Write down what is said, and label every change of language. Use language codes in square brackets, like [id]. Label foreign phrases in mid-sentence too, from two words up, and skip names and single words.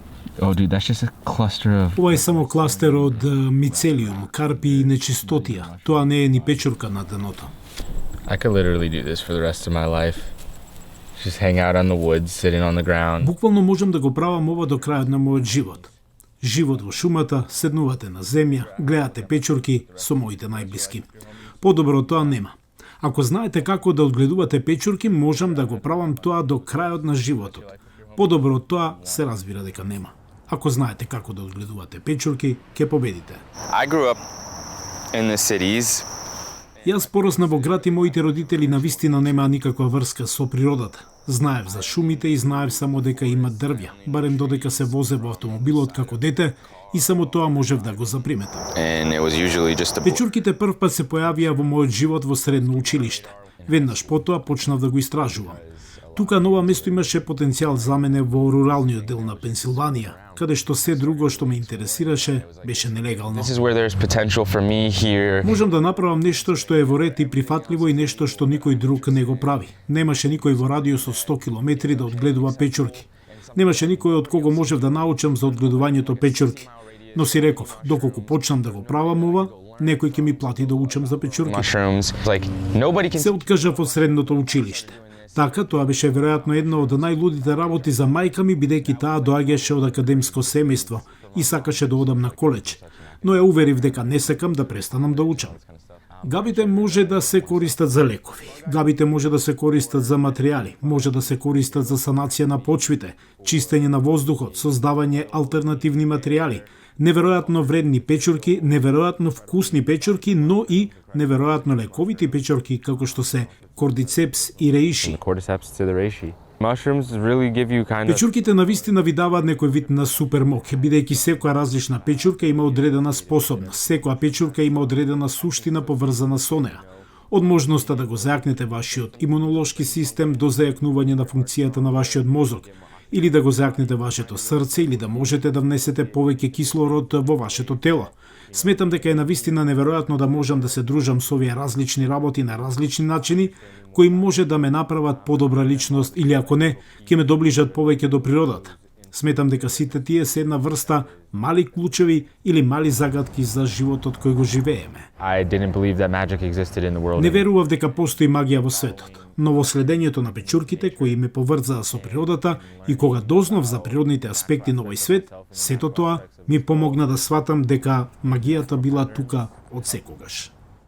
[en] Oh, dude, that's just a cluster of. [mk] Ова е само кластер од мицелиум, карпи и нечистотија. Тоа не е ни печурка на дното. [en] I could literally do this for the rest of my life. Just hang out on the woods, sitting on the ground. [mk] Буквално можам да го правам ова до крајот на мојот живот. Живот во шумата, седнувате на земја, гледате печурки со моите најблиски. Подобро од тоа нема. Ако знаете како да одгледувате печурки, можам да го правам тоа до крајот на животот. Подобро од тоа се разбира дека нема. Ако знаете како да одгледувате печурки, ќе победите. [en] I grew up in the cities. [mk] Јас поросна во град и моите родители навистина немаа никаква врска со природата. Знаев за шумите и знаев само дека има дрвја, барем додека се возе во автомобилот како дете и само тоа можев да го заприметам. [en] And it was usually just a [mk] Печурките првпат се појавија во мојот живот во средно училиште. Веднаш потоа почнав да го истражувам. Тука на ова место имаше потенцијал за мене во руралниот дел на Пенсилванија, каде што се друго што ме интересираше беше нелегално. [en] This is where there's potential for me here. [mk] Можам да направам нешто што е во ред и прифатливо и нешто што никој друг не го прави. Немаше никој во радиус од 100 километри да одгледува печурки. Немаше никој од кого можев да научам за одгледувањето печурки. Но си реков, доколку почнам да го правам ова, некој ќе ми плати да учам за печурки. [en] Mushrooms. Like nobody can. [mk] Се откажав од средното училиште. Така, тоа беше веројатно една од најлудите работи за мајка ми, бидејќи таа доаѓаше од академско семејство и сакаше да одам на колеџ. Но ја уверив дека не сакам да престанам да учам. Габите може да се користат за лекови. Габите може да се користат за материјали, може да се користат за санација на почвите, чистење на воздухот, создавање алтернативни материјали, неверојатно вредни печурки, неверојатно вкусни печурки, но и неверојатно лековити печурки како што се кордицепс и реиши. [en] Cordyceps to the reishi. Mushrooms really give you kind of. [mk] Печурките навистина ви даваат некој вид на супермок, бидејќи секоја различна печурка има одредена способност, секоја печурка има одредена суштина поврзана со неа. Од можноста да го зајакнете вашиот имунолошки систем до зајакнување на функцијата на вашиот мозок, или да го зајакнете вашето срце, или да можете да внесете повеќе кислород во вашето тело. Сметам дека е навистина неверојатно да можам да се дружам со овие различни работи на различни начини, кои може да ме направат подобра личност или ако не, ќе ме доближат повеќе до природата. Сметам дека сите тие се една врста мали клучеви или мали загадки за животот кој го живееме. [en] I didn't believe that magic existed in the world. [mk] Не верував дека постои магија во светот, но во следењето на печурките кои ме поврзаа со природата и кога дознав за природните аспекти на овој свет, сето тоа ми помогна да сватам дека магијата била тука од секогаш.